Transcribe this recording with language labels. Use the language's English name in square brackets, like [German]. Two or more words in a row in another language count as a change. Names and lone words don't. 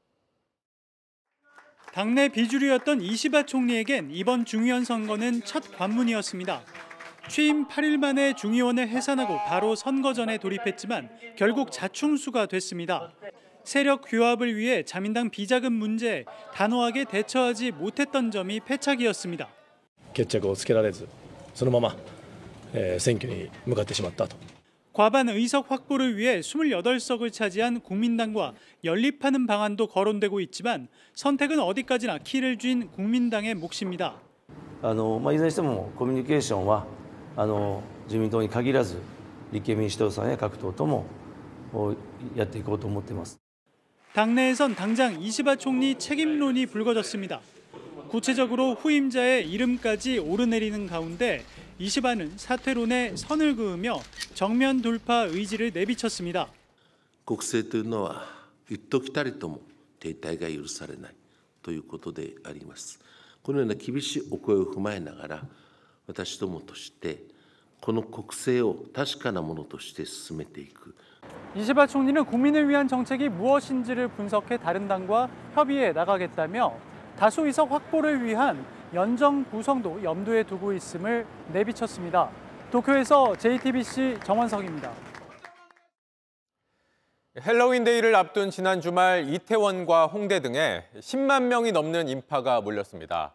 [Korean] 당내 비주류였던 이시바 총리에겐 이번 중의원 선거는 첫 관문이었습니다. 취임 8일 만에 중의원을 해산하고 바로 선거전에 돌입했지만 결국 자충수가 됐습니다. 세력 규합을 위해 자민당 비자금 문제에 단호하게 대처하지 못했던 점이 패착이었습니다. [Japanese] 決着をつけられず、そのまま選挙に向かってしまったと。 [Korean] 과반 의석 확보를 위해 28석을 차지한 국민당과 연립하는 방안도 거론되고 있지만 선택은 어디까지나 키를 쥔 국민당의 몫입니다. [Japanese] いずれにしてもコミュニケーションは自民党に限らず立憲民主党さんや各党ともやっていこうと思っています。 [Korean] 당내에선 당장 이시바 총리 책임론이 불거졌습니다. 구체적으로 후임자의 이름까지 오르내리는 가운데 이시바는 사퇴론에 선을 그으며 정면 돌파 의지를 내비쳤습니다. [Japanese] 国政というのは一時たりとも停滞が許されないということであります。このような厳しいお声を踏まえながら私どもとしてこの国政を確かなものとして進めていく。 [Korean] 이시바 총리는 국민을 위한 정책이 무엇인지를 분석해 다른 당과 협의해 나가겠다며 다수 의석 확보를 위한 연정 구성도 염두에 두고 있음을 내비쳤습니다. 도쿄에서 JTBC 정원석입니다. 헬로윈 데이를 앞둔 지난 주말 이태원과 홍대 등에 10만 명이 넘는 인파가 몰렸습니다.